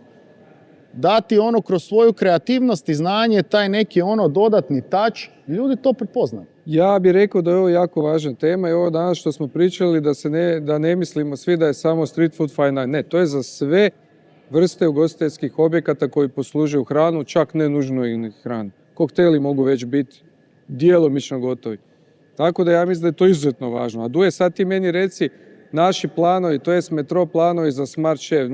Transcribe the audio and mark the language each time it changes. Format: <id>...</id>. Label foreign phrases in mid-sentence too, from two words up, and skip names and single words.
<hr>Dati kroz svoju kreativnost i znanje, taj neki dodatni touch, ljudi to prepoznaju. Ja bih rekao da je ovo jako važna tema i ovo danas što smo pričali da ne mislimo svi da je samo</hr> <en>street food fine dining.</en> <hr>Ne, to je za sve vrste ugostiteljskih objekata koji poslužuju hranu, čak ne nužno i hranu. Kokteli mogu već biti djelomično gotovi. Tako da ja mislim da je to izuzetno važno. A Duje, sad ti meni reci naši planovi, to jest metro planovi za Smart Chef.</hr>